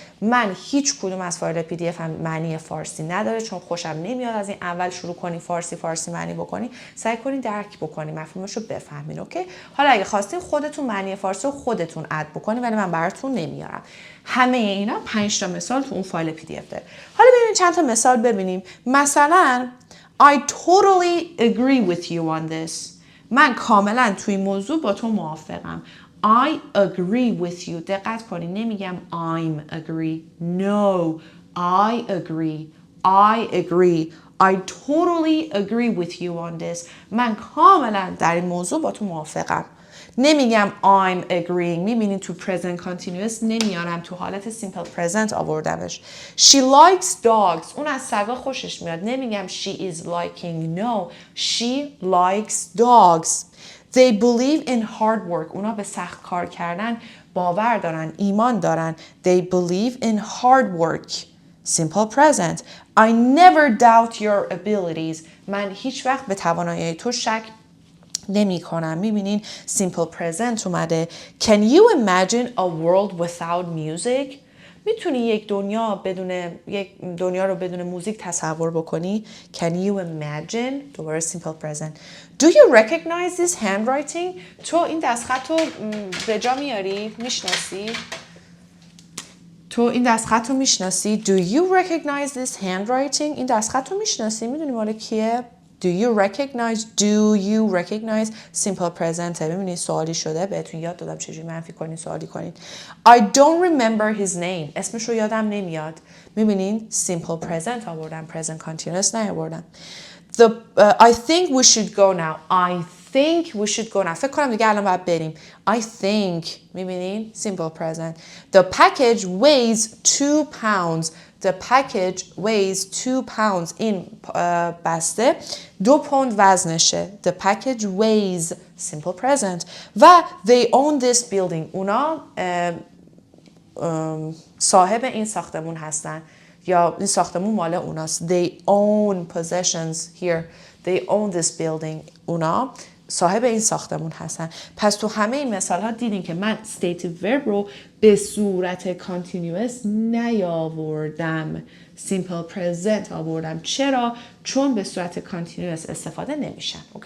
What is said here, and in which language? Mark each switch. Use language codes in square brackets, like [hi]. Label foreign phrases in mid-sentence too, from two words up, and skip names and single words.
[fa] من هیچ کدوم از فایل پی دی اف هم معنی فارسی نداره چون خوشم نمیاد از این اول شروع کنی فارسی معنی بکنی. سعی کنین درک بکنی، مفهومش رو بفهمین. اوکی؟ حالا اگه خواستین خودتون معنی فارسی رو خودتون اد بکنین ولی من براتون نمیارم. همه اینا 5 تا مثال تو اون فایل پی دی اف داره. حالا ببینیم چند تا مثال ببینیم. [en] مثلا I totally agree with you on this. [fa] من کاملا توی موضوع با تو موافقم. [en] I agree with you. [fa] دقت کنید نمیگم [en] I'm agree. No, I agree. I agree. I totally agree with you on this. [fa] من کاملا در این موضوع با تو موافقم. نمیگم [en] I'm agreeing. [fa] میبینید تو [en] present continuous [fa] نمیارم، تو حالت [en] simple present [fa] آوردمش. [en] She likes dogs. [fa] اون از سگا خوشش میاد. [en] نمیگم she is liking. No, she likes dogs. They believe in hard work. [fa] اونا به سخت کار کردن باور دارن، ایمان دارن. [en] They believe in hard work. Simple present. I never doubt your abilities. [fa] من هیچ وقت به توانایی تو شک نمی کنم. میبینین [en] simple present [fa] اومده. [en] Can you imagine a world without music? [fa] میتونی یک دنیا رو بدون موزیک تصور بکنی؟ [en] Can you imagine؟ دوباره simple present. Do you recognize this handwriting؟ [fa] تو این دستخط رو به جا میاری؟ میشناسی؟ تو این دستخط رو میشناسی؟ [en] Do you recognize this handwriting؟ [fa] این دستخط رو میشناسی؟ میدونی مال کیه؟ [en] Do you recognize simple present. [fa] ببینید سوالی شده بهتون یاد دادم چجوری منفی کنین سوالی کنین. [en] I don't remember his name. [fa] اسمش رو یادم نمیاد. میبینین [en] simple present [fa] آوردم، [en] present continuous [fa] نیاوردم. [en] I think we should go now. I think we should go now. [fa] فکر کنم دیگه الان باید بریم. [en] I think میبینین simple present. The package weighs 2 pounds. The package weighs 2 pounds. [fa] این بسته 2 پوند وزنشه. [en] The package weighs simple present. و they own this building. [fa] اونا صاحب این ساختمون هستن یا این ساختمون مال اوناست. [en] They own possessions here. they own this building. [fa] اونا صاحب این ساختمون هستن. پس تو همه این مثال ها دیدین که من [en] stative verb [fa] رو به صورت continuous نیاوردم. [en] simple present [fa] آوردم. چرا؟ چون به صورت continuous استفاده نمیشن. اوکی؟